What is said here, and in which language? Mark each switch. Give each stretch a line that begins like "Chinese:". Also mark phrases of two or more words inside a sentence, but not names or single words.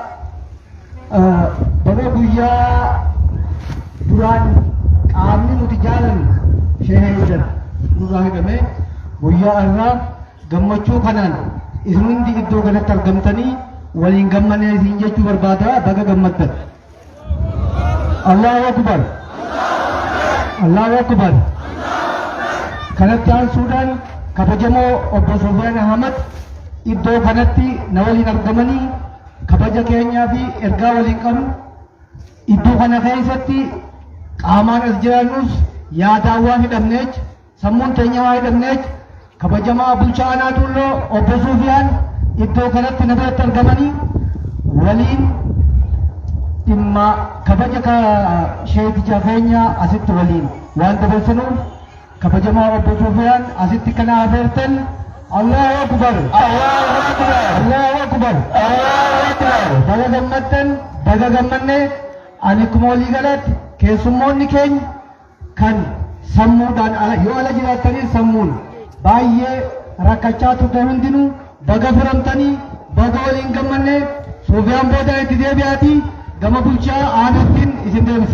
Oromo: guyyaa duraan qaamni nuti jaalanne sheeheeyyan nurraa hidhame guyyaa irraa gammachuu kanaan isin hundi iddoo kanatti argamtanii waliin gammanee isin jechuu barbaada. Baga gammaddan.
Arabic: الله أكبر، الله أكبر.
Oromo: Kanatti aansuudhaan kabajamoo obbo Sufiyaan Ahmad iddoo kanatti na waliin argamanii kabaja keenyaa fi ergaa waliin qabnu iddoo kana keessatti qaamaan as jiraannus yaadaan waan hidhamneech sammuun keenya waan hidhamneech kabajamaa bulchaa aanaa Tuulloo obbo Sufiyaan iddoo kanatti na biratti argamanii waliin dhimma kabaja sheeticha keenya asitti waliin waan dabarsanuuf kabajamaa obbo Sufiyaan asitti kana afeertan
Arabic: الله أكبر، الله أكبر، الله أكبر، الله أكبر.
Oromo: Baga gammaddan, baga gammanne ani kuma walii galatti keessummoonni keenya kan sammuudhaan yoo ala jiraatanii sammuun baay'ee rakkachaa turte hundinuu baga furamtanii baga waliin gammanne Sufiyaan booda itti deebi'aatii gama bulchaa aanaattiin isin deebisa.